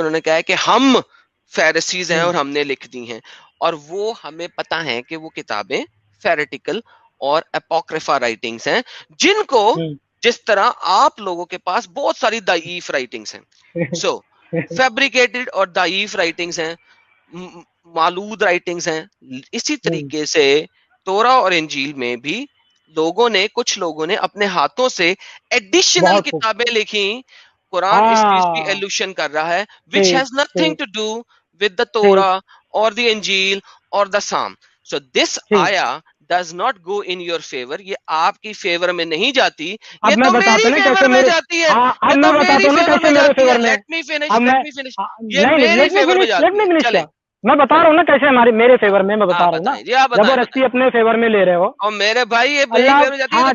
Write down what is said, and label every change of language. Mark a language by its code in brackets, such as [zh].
[hi] उन्होंने कहा है कि हम फैरिसीज हैं और हमने लिख दी हैं, और वो हमें पता है कि वो किताबें फेरेटिकल और एपोक्रिफा राइटिंग्स हैं, जिनको जिस तरह आप लोगों के पास बहुत सारी दाईफ राइटिंग्स हैं, सो फैब्रिकेटेड और दाईफ राइटिंग्स हैं, मालूद राइटिंग्स हैं। इसी तरीके से तोरा और इंजील में भी कुछ लोगों ने अपने हाथों से एडिशनल किताबें लिखी। कुरान इस चीज की एल्यूशन कर रहा है, [en] which has nothing to do with the Torah or the Injil or the Psalm. So this ayah does not go in your favor. [hi] ये आपकी फेवर में नहीं जाती, ये तो मेरी फेवर में जाती है। ये तो मेरी फेवर में जाती है। [en] Let me finish. [hi] ये मेरी फेवर में जाती है। चले, मैं बता रहा हूँ ना कैसे मेरे फेवर में, मैं बता रहा हूँ ना, जबरदस्ती अपने फेवर में ले रहे हो। और मेरे भाई ये मेरी फेवर में जाती है।